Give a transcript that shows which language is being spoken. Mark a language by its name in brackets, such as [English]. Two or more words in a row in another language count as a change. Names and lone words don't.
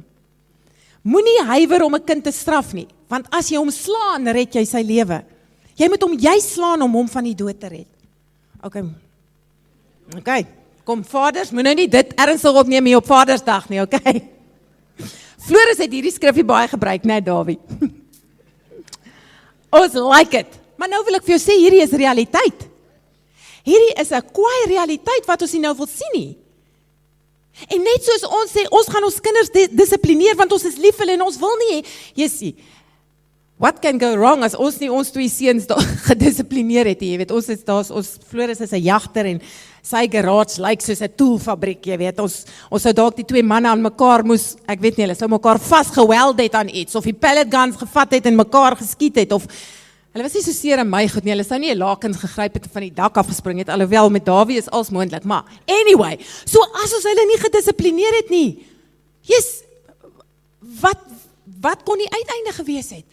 [Afrikaans] Moenie huiwer om 'n kind te straf nie, want as jy hom slaan, red jy sy lewe. Jy moet hom juist slaan om hom van die dood te red. Okay, kom vaders, moet nou nie dit ernstig opneem hier op Vadersdag nie, okay? Floris het hierdie skrifgie baie gebruik, net Dawie. Ons [English] like it. [Afrikaans] Maar nou wil ek vir jou sê, hierdie is realiteit. Hierdie is 'n kwaai realiteit wat ons nie nou wil sien nie. En net soos ons sê, ons gaan ons kinders dissiplineer, want ons is lief vir hulle en ons wil nie hê, Jessie, [English] what can go wrong [Afrikaans] as ons nie ons twee seuns gedissiplineer het, jy weet, ons Floris is 'n jagter en sy garage lyk soos 'n toolfabriek, jy weet, ons sou dalk die twee manne aan mekaar moes, ek weet nie, hulle sou mekaar vasgeweld het aan iets, of die [English] pellet guns [Afrikaans] gevat het en mekaar geskiet het, of hulle was nie so seer in my goed nie, hulle sou nie 'n lakens gegryp het en van die dak afgespring het, alhoewel met Dawie is als moontlik, maar anyway, so as ons hulle nie gedissiplineer het nie, yes, wat kon die uiteinde gewees het?